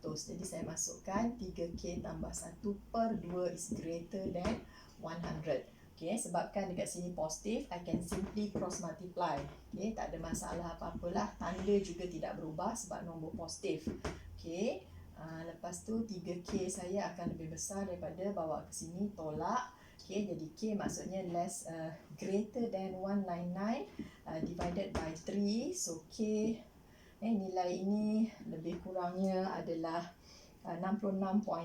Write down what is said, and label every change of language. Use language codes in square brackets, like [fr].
[ms] Jadi saya masukkan 3K tambah 1 per 2 [en] is greater than 100. [ms] Okay, sebabkan dekat sini positif, [en] I can simply cross multiply. [ms] Okay, tak ada masalah apa-apalah. Tanda juga tidak berubah sebab nombor positif. Okay, lepas tu 3K saya akan lebih besar daripada bawa ke sini, tolak. Okay, jadi K maksudnya [en] greater than 199 divided by 3. [ms] So K nilai ini lebih kurangnya adalah 66.3.